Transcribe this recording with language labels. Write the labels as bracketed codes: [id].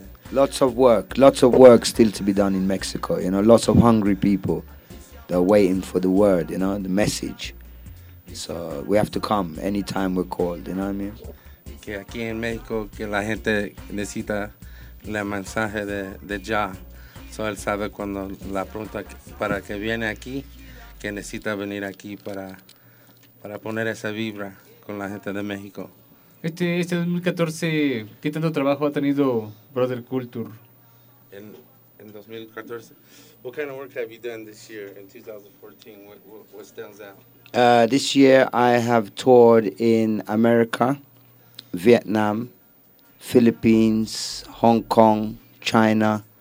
[en] Lots of work still to be done in Mexico, you know. Lots of hungry people, they're waiting for the word, you know, the message. So we have to come anytime we're called, you know what I mean? [es] Que aquí en México que la gente necesita el mensaje de ya. So él sabe cuando la pregunta para que viene aquí, que necesita venir aquí para poner esa vibra con la gente de México. Este 2014, ¿qué tanto trabajo ha tenido Brother Culture? [en] En 2014, what kind of work have you done this year in 2014? What stands out? This year I have toured in America, Vietnam, Philippines, Hong Kong, China.